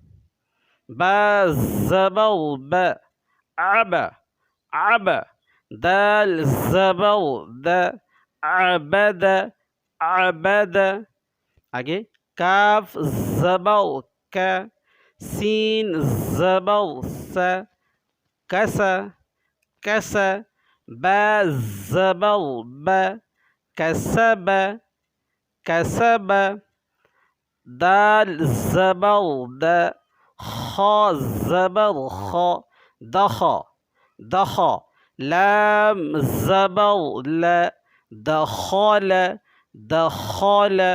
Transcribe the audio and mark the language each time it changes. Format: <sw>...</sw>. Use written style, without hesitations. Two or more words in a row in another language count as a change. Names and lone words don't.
<ur>با زبر ب، عب عب، دال زبر د، عبد عبد، آگے کاف زبر ک، سین زبر س، کس کس، با زبر ب، کسب کسب، دال زبر د، خا زبر خ، دخ دخ، لام زبر ل، دخل دخل،</ur>